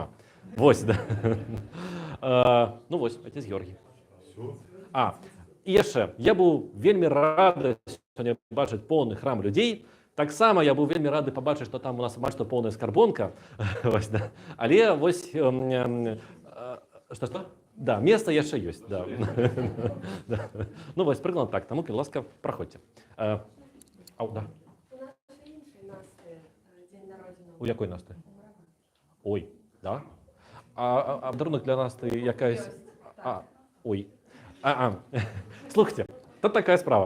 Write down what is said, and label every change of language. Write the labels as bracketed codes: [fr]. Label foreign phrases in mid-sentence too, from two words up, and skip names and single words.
[uk] Ось, да. Ну ось, отець Георгій. І ще, я був вельми радий сьогодні бачити повний храм людей. Так само я був вельми радий побачити, що там у нас бачите повна скарбонка. Ось, да. Але ось, що? [ru] Да, место еще есть, да. Да. [uk] Ну, ось, приклад так, тому, будь ласка, проходьте. Да. У нас ще інший Насти день народження. У якої Насти? Ой, да? А подарунок для Насти якась? Ой. Слухайте, тут така справа.